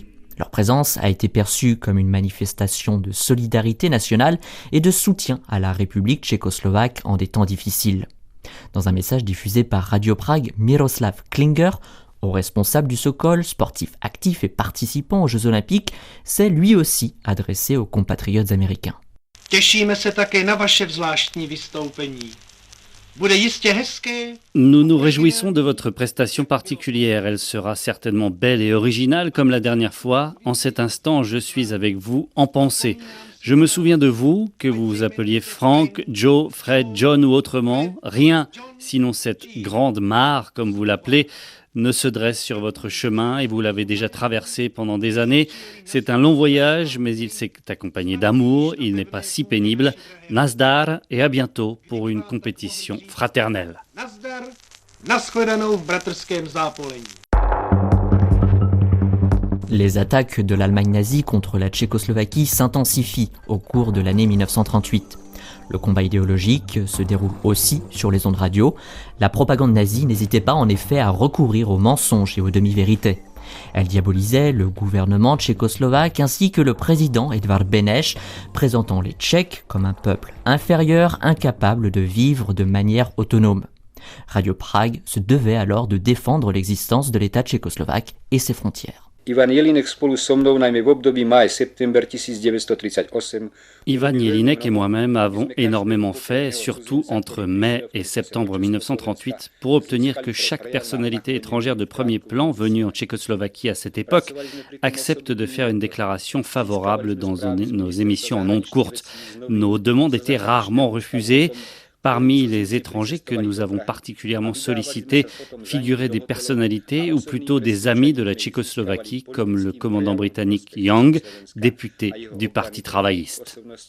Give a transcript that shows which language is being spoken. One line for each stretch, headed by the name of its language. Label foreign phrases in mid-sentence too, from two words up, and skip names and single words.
French: Leur présence a été perçue comme une manifestation de solidarité nationale et de soutien à la République tchécoslovaque en des temps difficiles. Dans un message diffusé par Radio Prague, Miroslav Klinger, haut responsable du Sokol, sportif actif et participant aux Jeux Olympiques, s'est lui aussi adressé aux compatriotes américains.
Czech: Těšíme se také na vaše zvláštní vystoupení. Bude jistě hezké.
French: Nous nous réjouissons de votre prestation particulière. Elle sera certainement belle et originale comme la dernière fois. En cet instant, je suis avec vous en pensée. Je me souviens de vous, que vous vous appeliez Frank, Joe, Fred, John ou autrement. Rien, sinon cette grande mare, comme vous l'appelez, ne se dresse sur votre chemin et vous l'avez déjà traversé pendant des années. C'est un long voyage, mais il s'est accompagné d'amour, il n'est pas si pénible. Nazdar et à bientôt pour une compétition fraternelle.
Czech: Nazdar, nashledanou v bratrském zápolení.
French: Les attaques de l'Allemagne nazie contre la Tchécoslovaquie s'intensifient au cours de l'année 1938. Le combat idéologique se déroule aussi sur les ondes radio. La propagande nazie n'hésitait pas en effet à recourir aux mensonges et aux demi-vérités. Elle diabolisait le gouvernement tchécoslovaque ainsi que le président Edvard Beneš, présentant les Tchèques comme un peuple inférieur, incapable de vivre de manière autonome. Radio Prague se devait alors de défendre l'existence de l'État tchécoslovaque et ses frontières.
Slovak: Ivan Jelinek spolu so mnou najmä v období máj-september 1938.
French: Ivan Jelinek et moi-même avons énormément fait, surtout entre mai et septembre 1938, pour obtenir que chaque personnalité étrangère de premier plan venue en Tchécoslovaquie à cette époque accepte de faire une déclaration favorable dans nos émissions en ondes courtes. Nos demandes étaient rarement refusées. Parmi les étrangers que nous avons particulièrement sollicités figuraient des personnalités ou plutôt des amis de la Tchécoslovaquie comme le commandant britannique Young, député du Parti travailliste.